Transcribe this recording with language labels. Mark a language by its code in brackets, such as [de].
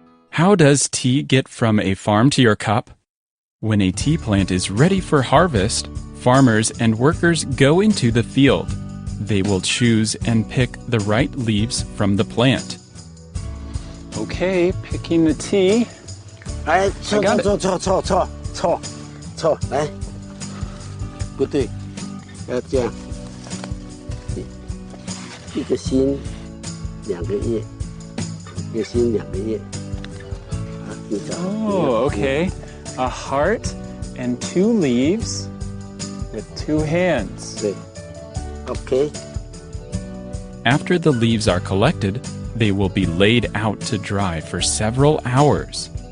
[en] How does tea get from a farm to your cup? When a tea plant is ready for harvest, farmers and workers go into the field. They will choose and pick the right leaves from the plant. Okay, picking the tea. [zh] 来，错 [en] got [zh] 错 [en] it. [zh] 错错错错错，来，不对，要这样，一个心，2个叶，一个心2个叶，啊，你找。 [en] Oh, okay. A heart and 2 leaves with 2 hands. [zh] 对 ，OK， [en] After the leaves are collected, they will be laid out to dry for several hours.